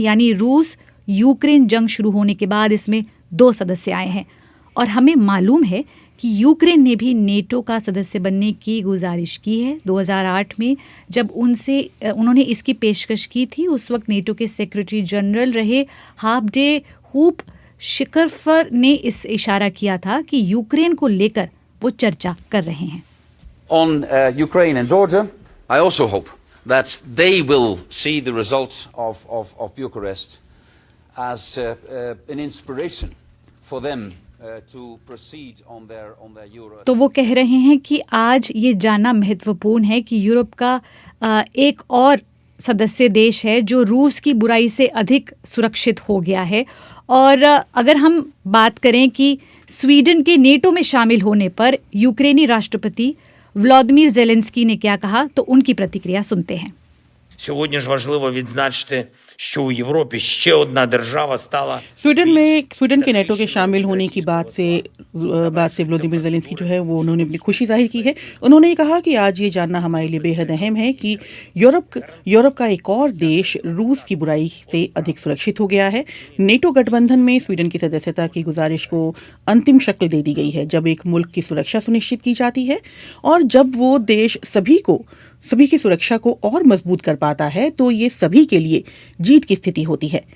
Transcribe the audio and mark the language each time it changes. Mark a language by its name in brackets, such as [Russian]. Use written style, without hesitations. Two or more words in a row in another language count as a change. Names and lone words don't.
[Hindi] यानी रूस यूक्रेन जंग शुरू होने के बाद इसमें 2 सदस्य आए हैं, और हमें मालूम है कि यूक्रेन ने भी नेटो का सदस्य बनने की गुजारिश की है। 2008 में जब उन्होंने इसकी पेशकश की थी, उस वक्त नेटो के [English] secretary general [Hindi] रहे हाब्डे हूप शिकरफर ने इस इशारा किया था कि यूक्रेन को लेकर वो चर्चा कर रहे हैं। [English] On Ukraine and Georgia, I also hope that they will see the results of Bucharest as an inspiration for them to proceed on their Euro. [Hindi] तो वो कह रहे हैं कि आज ये जानना महत्वपूर्ण है कि यूरोप का एक और सदस्य देश है जो रूस की बुराई से अधिक सुरक्षित हो गया है। और अगर हम बात करें कि स्वीडन के नेटो में शामिल होने पर यूक्रेनी राष्ट्रपति व्लादिमीर ज़ेलेंस्की ने क्या कहा, तो उनकी प्रतिक्रिया सुनते हैं। [Ukrainian] Сьогодні ж важливо відзначити, що у Європі ще одна держава стала. [Hindi] स्वीडन के नेटो के शामिल होने की बात से व्लादिमीर ज़ेलेंस्की जो है वो उन्होंने अपनी खुशी जाहिर की है। उन्होंने कहा कि आज ये जानना हमारे लिए बेहद अहम है कि यूरोप का एक और देश रूस की बुराई से अधिक सुरक्षित हो गया है। नेटो गठबंधन में स्वीडन की सदस्यता की गुजारिश को अंतिम शक्ल दे दी गई है जब एक मुल्क की सुरक्षा सुनिश्चित की जाती है और जब वो देश सभी की सुरक्षा को और मजबूत कर पाता है तो ये सभी के लिए जीत की स्थिति होती है।